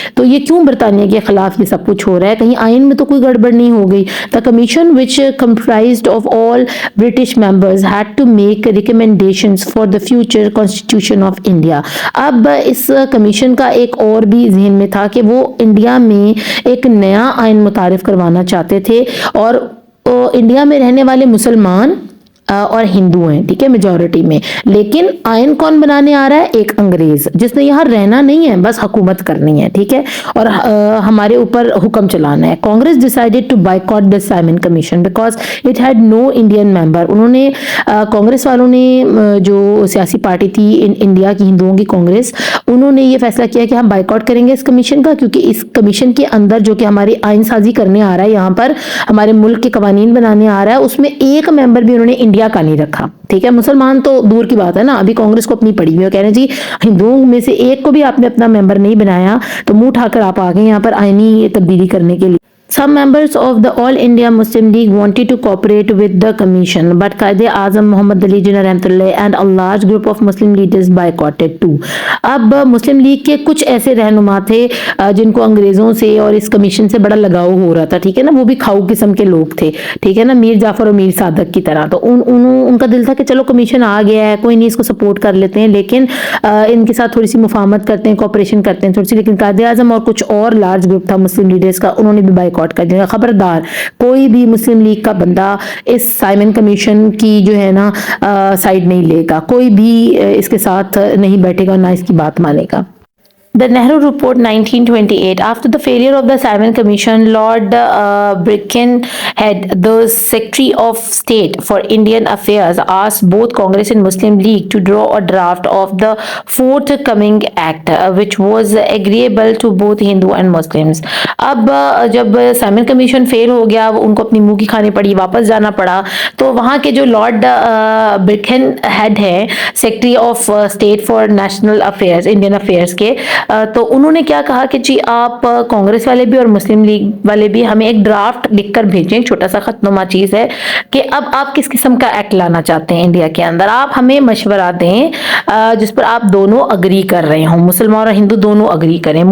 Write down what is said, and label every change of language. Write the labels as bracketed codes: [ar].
[ur] تو یہ کیوں برطانیہ کے خلاف یہ سب کچھ ہو رہا ہے؟ کہیں آئین میں تو کوئی گڑبڑ نہیں ہو گئی. [en] The commission which comprised of all British members had to make recommendations for the future constitution of India. [ur] اب اس کمیشن کا ایک اور بھی ذہن میں تھا کہ وہ انڈیا میں ایک نیا آئین متعارف کروانا چاہتے تھے اور انڈیا میں رہنے والے مسلمان اور ہندو ہیں، ٹھیک ہے، میجورٹی میں. لیکن آئین کون بنانے آ رہا ہے؟ ایک انگریز جس نے یہاں رہنا نہیں ہے، بس حکومت کرنی ہے، ٹھیک ہے، اور ہمارے اوپر حکم چلانا ہے. [en] Congress decided to boycott the Simon commission because it had no Indian member. [ur] انہوں نے کانگریس والوں نے جو سیاسی پارٹی تھی انڈیا کی ہندوؤں کی کانگریس، انہوں نے یہ فیصلہ کیا کہ ہم بائیکاٹ کریں گے اس کمیشن کا، کیونکہ اس کمیشن کے اندر جو کہ ہماری آئین سازی کرنے آ رہا ہے، یہاں پر ہمارے ملک کے قوانین بنانے آ رہا ہے، اس میں ایک ممبر بھی انہوں نے انڈیا کا نہیں رکھا. ٹھیک ہے، مسلمان تو دور کی بات ہے نا، ابھی کانگریس کو اپنی پڑی ہوئی ہے، کہہ رہے ہیں جی ہندوؤں میں سے ایک کو بھی آپ نے اپنا ممبر نہیں بنایا تو منہ اٹھا کر آپ آ گئے یہاں پر آئینی تبدیلی کرنے کے لیے. [en] Some members of the All India Muslim League wanted to cooperate with the commission, but Quaid-e-Azam Muhammad Ali Jinnah Rahmatullah and a large group of Muslim leaders boycotted too. [ur] اب مسلم لیگ کے کچھ ایسے رہنما تھے جن کو انگریزوں سے اور اس کمیشن سے بڑا لگاؤ ہو رہا تھا، ٹھیک ہے نا، وہ بھی کھاؤ قسم کے لوگ تھے، ٹھیک ہے نا، میر جعفر اور میر صادق کی طرح. تو ان کا دل تھا کہ چلو کمیشن آ گیا ہے، کوئی نہیں، اس کو سپورٹ کر لیتے ہیں، لیکن ان کے ساتھ تھوڑی سی مفاہمت کرتے ہیں، کوپریشن کرتے ہیں تھوڑی سی. لیکن قائد-اعظم اور کچھ اور لارج گروپ تھا مسلم لیڈرز کا، انہوں نے بھی بائیکاٹ کر دیا. خبردار کوئی بھی مسلم لیگ کا بندہ اس سائمن کمیشن کی جو ہے نا سائیڈ نہیں لے گا، کوئی بھی اس کے ساتھ نہیں بیٹھے گا، نہ اس کی بات مانے گا. [en] The Nehru Report 1928. After the failure of the Simon Commission, Lord Birkenhead, the Secretary of State for Indian Affairs, asked both Congress and Muslim League to draw a draft of the forthcoming act, which was agreeable to both Hindu and Muslims. [ur] اب جب Simon commission فیل ہو گیا، ان کو اپنی منہ کی کھانی پڑی، واپس جانا پڑا، تو وہاں کے جو لارڈ برکن ہیڈ ہے، secretary of state for national affairs, Indian affairs کے، تو انہوں نے کیا کہا کہ جی آپ کانگریس والے بھی اور مسلم لیگ والے بھی ہمیں ایک ڈرافٹ لکھ کر بھیجیں، چھوٹا سا خط نما چیز ہے، کہ اب آپ کس قسم کا ایکٹ لانا چاہتے ہیں انڈیا کے اندر، آپ ہمیں مشورہ دیں جس پر آپ دونوں اگری کر رہے ہوں، مسلمان اور ہندو دونوں اگری کریں.